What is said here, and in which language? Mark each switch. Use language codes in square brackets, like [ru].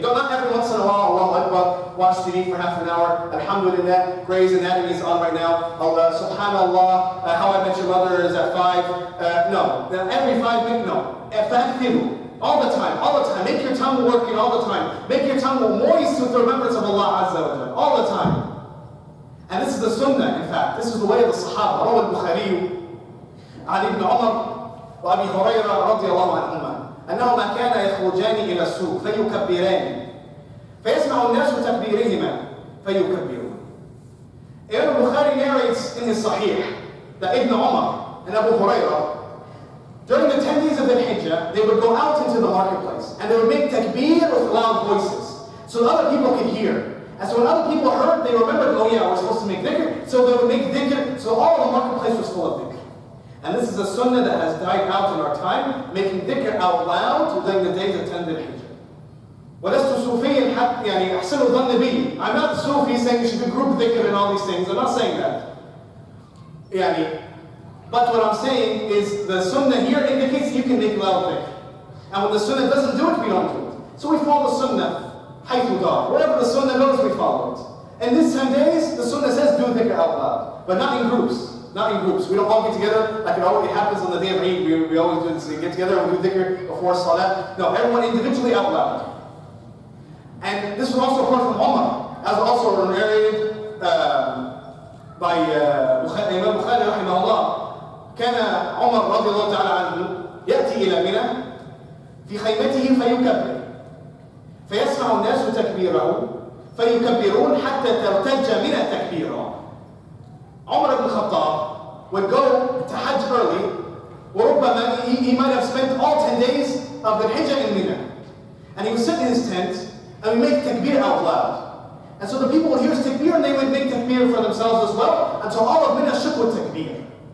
[en] Not every once in a while, Allahu Akbar, watch TV for half an hour, alhamdulillah, Grey's Anatomy is on right now, Allah, subhanallah, How I Met Your Mother is at 5. No, every 5 minutes, no. [ar] فَأَكْثِرُوا. [en] All the time. Make your tongue working all the time. Make your tongue moist with the remembrance of Allah Azza wa Jalla. All the time. And this is the sunnah, in fact. This is the way of the Sahaba. [ar] روى البخاري عن ابن عمر وأبي هريرة رضي الله عنهما أنهما كانا يخرجان إلى السوق فيكبران فيسمع الناس تكبيرهما فيكبرون. [en] Imam Bukhari narrates in his Sahih that Ibn Umar and Abu Hurairah, during the 10 days of the Hijjah, they would go out into the marketplace and they would make takbir with loud voices so that other people could hear. And so when other people heard, they remembered, oh yeah, we're supposed to make dhikr. So they would make dhikr, so all the marketplace was full of dhikr. And this is a sunnah that has died out in our time, making dhikr out loud during the days of 10 days of Hijjah. [ar] وَلَسْتُ صُوفِيًّا حَتَّى يعني أحسن ظن بي. [en] I'm not Sufi saying you should do group dhikr and all these things. I'm not saying that. But what I'm saying is the sunnah here indicates you can make loud dhikr. And when the sunnah doesn't do it, we don't do it. So we follow the sunnah, haythu dar. Wherever the sunnah goes, we follow it. In these 10 days, the sunnah says do dhikr out loud. But not in groups. Not in groups. We don't all get together like it always happens on the day of Eid. We always do this. We get together and we do dhikr before Salah. No, everyone individually out loud. And this was also heard from Umar, as also narrated by Imam Bukhari [ar] رحمه الله. كان عمر رضي الله تعالى عنه يأتي إلى منى في خيمته فيكبر فيسمع الناس تكبيره فيكبرون حتى ترتج منى تكبيرا. [en] Umar ibn Khater would go to Hajj early, [ar] وربما [en] he might have spent all 10 days of the Hijjah in Mina. And he would sit in his tent and would make takbir out loud. And so the people would hear his takbir and they would make takbir for themselves as well until all of Mina shook with takbir.